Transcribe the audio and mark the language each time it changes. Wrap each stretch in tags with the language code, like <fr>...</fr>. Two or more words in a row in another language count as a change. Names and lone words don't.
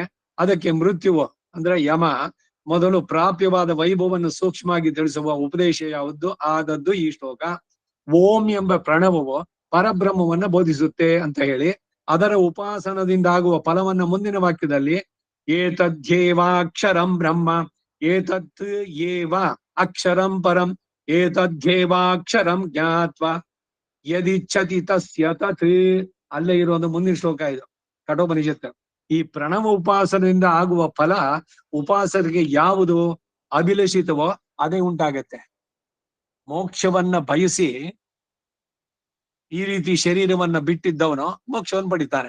<kn>ಅದಕ್ಕೆ ಮೃತ್ಯುವು ಅಂದ್ರೆ ಯಮ ಮೊದಲು ಪ್ರಾಪ್ಯವಾದ ವೈಭವವನ್ನು ಸೂಕ್ಷ್ಮವಾಗಿ ತಿಳಿಸುವ ಉಪದೇಶ ಯಾವುದು ಆದದ್ದು ಈ ಶ್ಲೋಕ. ಓಂ ಎಂಬ ಪ್ರಣವವು ಪರಬ್ರಹ್ಮವನ್ನ ಬೋಧಿಸುತ್ತೆ ಅಂತ ಹೇಳಿ ಅದರ ಉಪಾಸನದಿಂದ ಆಗುವ ಫಲವನ್ನ ಮುಂದಿನ ವಾಕ್ಯದಲ್ಲಿ</kn> <sa>ಏತದ್ಯೇವಾಕ್ಷರಂ ಬ್ರಹ್ಮ ಏತತ್ ಏವ ಅಕ್ಷರಂ ಪರಂ ಏತದ್ಯೇವಾಕ್ಷರಂ ಜ್ಞಾತ್ವ ಯದಿಚ್ಛತಿ ತಸ್ಯ ತತ್.</sa> <kn>ಅಲ್ಲೇ ಇರೋದು ಮುಂದಿನ ಶ್ಲೋಕ ಇದು ಕಠೋಪನಿಷತ್ತು. ಈ ಪ್ರಣವ ಉಪಾಸನೆಯಿಂದ ಆಗುವ ಫಲ ಉಪಾಸಕರಿಗೆ ಯಾವುದು ಅಭಿಲಷಿತವೋ ಅದೇ ಉಂಟಾಗತ್ತೆ. ಮೋಕ್ಷವನ್ನ ಬಯಸಿ ಈ ರೀತಿ ಶರೀರವನ್ನ ಬಿಟ್ಟಿದ್ದವನು ಮೋಕ್ಷವನ್ನು ಪಡಿತಾನೆ.</kn>